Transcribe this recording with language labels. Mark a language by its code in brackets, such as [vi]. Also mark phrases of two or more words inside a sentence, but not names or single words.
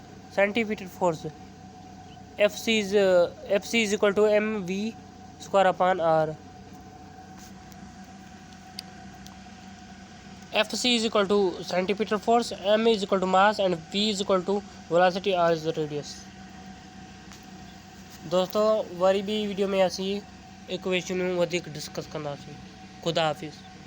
[en] FC is equal to mv square upon R. FC is equal to centripetal force, m is equal to mass and v is equal to velocity, R is the radius. [sd] दोस्तों वरी भी वीडियो में असीं इक्वेशनूं वधीक डिस्कस कंदासीं। खुदा हाफ़िज़।